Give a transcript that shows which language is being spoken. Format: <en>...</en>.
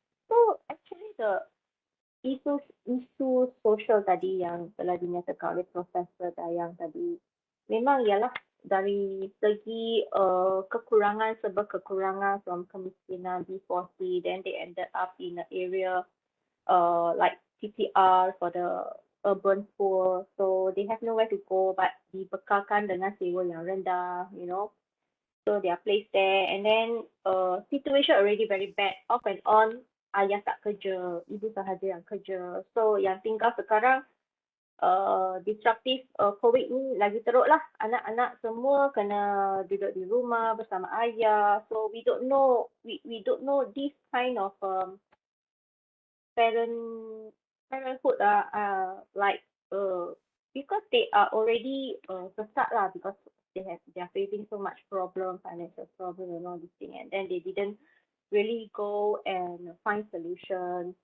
<en>So actually the</en> <ms>isu sosial tadi yang telah dinyatakan oleh Profesor Dayang tadi memang ialah dari segi kekurangan</ms> <en>from kemiskinan B40, then they ended up in an area like TPR for the urban poor, so they have nowhere to go but</en> <ms>dibekalkan dengan sewa yang rendah,</ms> <en>you know. So they are placed there, and then situation already very bad, off and on.</en> <ms>Ayah tak kerja, ibu sahaja yang kerja. So yang tinggal sekarang disruptif COVID ni lagi teruk lah. Anak-anak semua kena duduk di rumah bersama ayah.</ms> <en>So we don't know this kind of parenthood like because they are already</en> <ms>sesat lah,</ms> <en>because they are facing so much problem, financial problem and all this thing, and then they didn't really go and find solutions.</en>